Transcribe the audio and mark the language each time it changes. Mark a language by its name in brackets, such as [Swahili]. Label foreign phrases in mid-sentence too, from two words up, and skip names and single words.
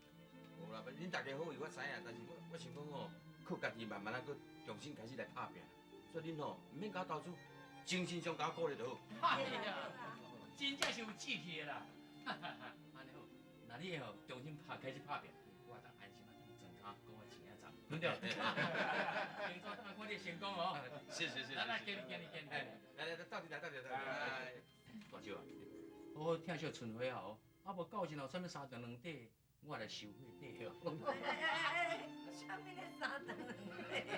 [Min Nan Chinese] 无啦，恁大家好，我知影，但是我想讲吼，靠家己慢慢啊，搁重新开始来打拼。所以恁吼，毋免甲我投资，精神上甲我鼓励就好。哎呀，真正是有志气的啦！安尼好，那你吼重新开始拍拼，我当安心啊，当增加讲我钱仔赚，对不对？平常当看你成功哦。是。来，给你。来，到底来。大舅啊，好听小春花哦，啊无到时候啥物三长两短， 我来收货底哦。啥物咧三顿两礼？